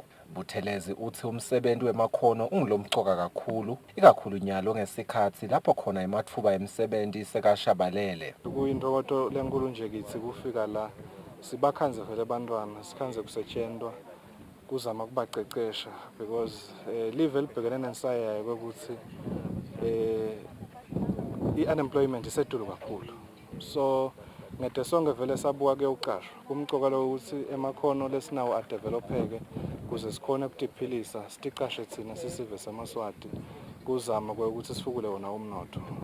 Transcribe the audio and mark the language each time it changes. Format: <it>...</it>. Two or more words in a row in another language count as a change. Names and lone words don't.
<ss>Buthelezi uthi umsebenzi wemakhono ungilomcoka kakhulu, ikakhulu nyalo ngesikhatsi lapho khona ematfuba emsebenzi sekashabalele. Kuyintfokoto lenkulu nje kithi kufika la sibakhanze vele abantwana sikhanze kusetshentwa kuzama kubacecesha because live libhekene nensayayo ukuthi i-unemployment isetulu kakhulu. So ngede sonke vele sabuka kuyocashwa kumcoka lo ukuthi emakhono lesinawo adevelopeke kuze sikhone ukutiphilisa siticashe thina sisive samaswati kuzama ukuthi sifukule wona umnotho.</ss>